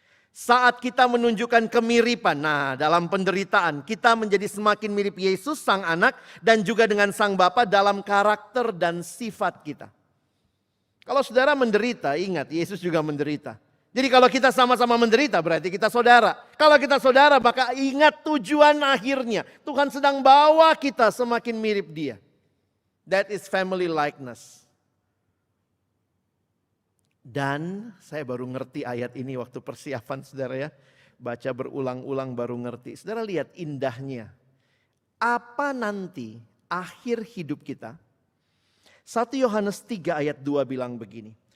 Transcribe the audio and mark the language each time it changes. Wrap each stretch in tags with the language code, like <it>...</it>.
<id>Saat kita menunjukkan kemiripan, nah dalam penderitaan kita menjadi semakin mirip Yesus sang anak dan juga dengan sang Bapa dalam karakter dan sifat kita. Kalau saudara menderita, ingat Yesus juga menderita. Jadi kalau kita sama-sama menderita berarti kita saudara. Kalau kita saudara maka ingat tujuan akhirnya. Tuhan sedang bawa kita semakin mirip Dia.</id> <en>That is family likeness.</en> <id>Dan saya baru ngerti ayat ini waktu persiapan saudara ya. Baca berulang-ulang baru ngerti. Saudara lihat indahnya. Apa nanti akhir hidup kita? 1 Yohanes 3 ayat 2 bilang begini.</id>